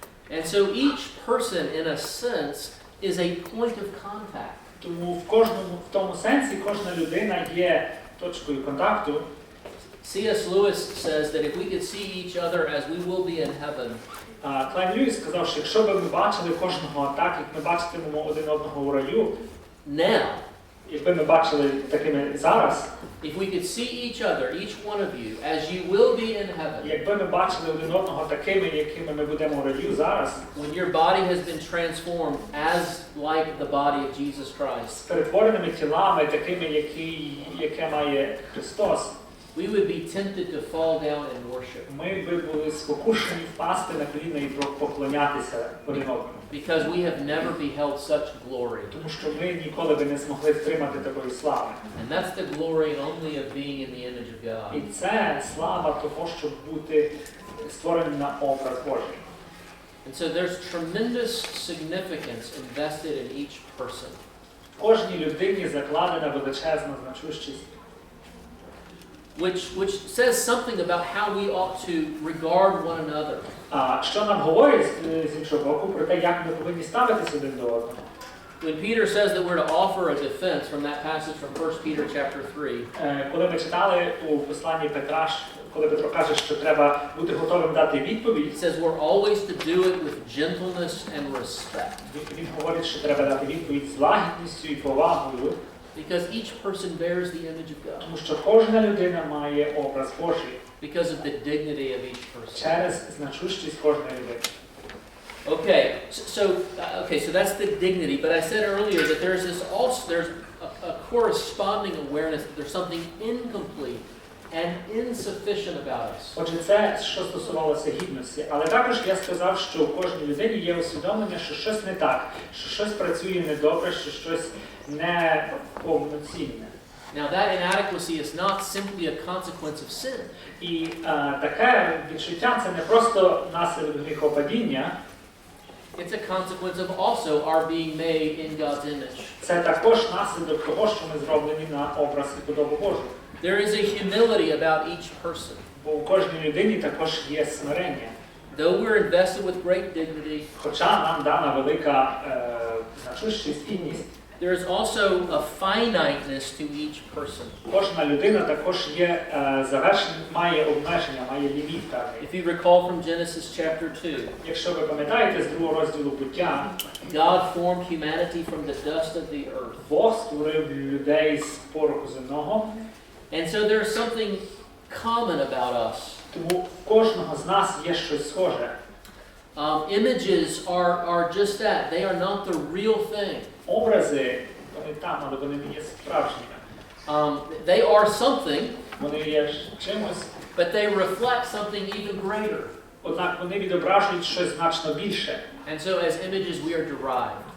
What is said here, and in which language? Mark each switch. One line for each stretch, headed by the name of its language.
English: And so each person, in a sense, is a point of contact.
Ukrainian: Тому в тому сенсі кожна людина є точкою контакту.
English: C.S. Lewis says that if we could see each other as we will be in heaven,
Ukrainian: Клайн Льюіс сказав, що якщо б ми бачили кожного так, як ми бачитимемо один одного у раю,
English: now,
Ukrainian: якби ми бачили такими зараз,
English: if we could see each other, each one of you, as you will be in heaven,
Ukrainian: якби ми бачили один одного такими, якими ми будемо у раю зараз,
English: when your body has been transformed as like the body of Jesus Christ,
Ukrainian: з перетвореними тілами, такими, яке має Христос,
English: we would be tempted to fall down and worship.
Ukrainian: ми би були спокушені впасти на коліна і поклонятися один одному.
English: Because we have never beheld such glory.
Ukrainian: Тому що ми ніколи би не змогли втримати такої слави.
English: And that's the glory only of being in the image of God.
Ukrainian: І це слава того, щоб бути створеним на образ Божий.
English: And so there's tremendous significance invested in each person.
Ukrainian: В кожній людині закладена величезна значущість,
English: which says something about how we ought to regard one another.
Ukrainian: Що нам говорить з іншого боку про те, як ми повинні ставитися один до одного.
English: When Peter says that we're to offer a defense from that passage from 1 Peter chapter 3,
Ukrainian: Коли ми читали у посланні Петра, коли Петро каже, що треба бути готовим дати відповідь,
English: he says we're always to do it with gentleness and respect.
Ukrainian: він говорить, що треба дати відповідь з лагідністю і повагою.
English: Because each person bears the image of God.
Ukrainian: Тому що кожна людина має образ Божий.
English: Because of the dignity of each person.
Ukrainian: Через значущість кожної людини.
English: Okay, so that's the dignity. But I said earlier that there's a corresponding awareness that there's something incomplete and insufficient about us.
Ukrainian: Отже, це що стосувалося гідності. Але також я сказав, що у кожній людині є усвідомлення, що щось не так, що щось працює недобре, що щось не повноцінне.
English: Now that inadequacy is not simply a consequence of sin.
Ukrainian: І таке відчуття це не просто наслідок гріхопадіння.
English: It's a consequence of also our being made in God's image.
Ukrainian: Це також наслідок того, що ми зроблені на образ і подобу Божу.
English: There is a humility about each person.
Ukrainian: Бо у кожній людині також є смирення.
English: Though we're invested with great dignity,
Ukrainian: Хоча нам дана велика значущість, гідність,
English: there is also a finiteness to each person.
Ukrainian: кожна людина також є має обмеження, має ліміт певний.
English: If you recall from Genesis chapter 2,
Ukrainian: Якщо ви пам'ятаєте з другого розділу буття,
English: God formed humanity from the dust of the earth.
Ukrainian: Бог створив людей з пороху земного.
English: And so there's something common about us.
Ukrainian: Тому в кожного з нас є щось схоже.
English: Images are just that. They are not the real thing.
Ukrainian: Образи, вони там, але вони не є справжніми.
English: They are something,
Ukrainian: Вони є чимось,
English: but they reflect something even greater.
Ukrainian: однак вони відображують щось значно більше.
English: And so as images we are derived.